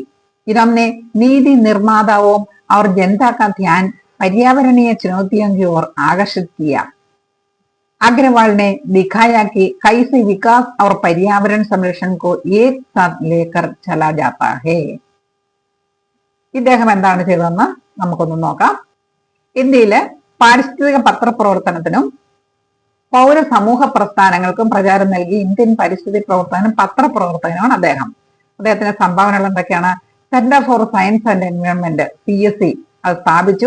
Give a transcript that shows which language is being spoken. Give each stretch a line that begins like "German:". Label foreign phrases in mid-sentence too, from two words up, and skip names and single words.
Hindi: इन्होंने नीति निर्माताओं और जनता का ध्यान पर्यावरणीय चुनौतियों की ओर आकर्षित किया। अग्रवाल ने दिखाया कि कैसे विकास और पर्यावरण संरक्षण को एक साथ लेकर चला जाता है।
Malayalam: ഇദ്ദേഹം എന്താണ് ചെയ്തതെന്ന് നമുക്കൊന്ന് നോക്കാം. ഇന്ത്യയിലെ പാരിസ്ഥിതിക പത്രപ്രവർത്തനത്തിനും പൗര സമൂഹ പ്രസ്ഥാനങ്ങൾക്കും പ്രചാരം നൽകി ഇന്ത്യൻ പരിസ്ഥിതി പ്രവർത്തനം പത്രപ്രവർത്തനമാണ് അദ്ദേഹം. അദ്ദേഹത്തിന്റെ സംഭാവനകൾ എന്തൊക്കെയാണ്? സെന്റർ ഫോർ സയൻസ് ആൻഡ് എൻവയോൺമെന്റ് CSE അത് സ്ഥാപിച്ചു.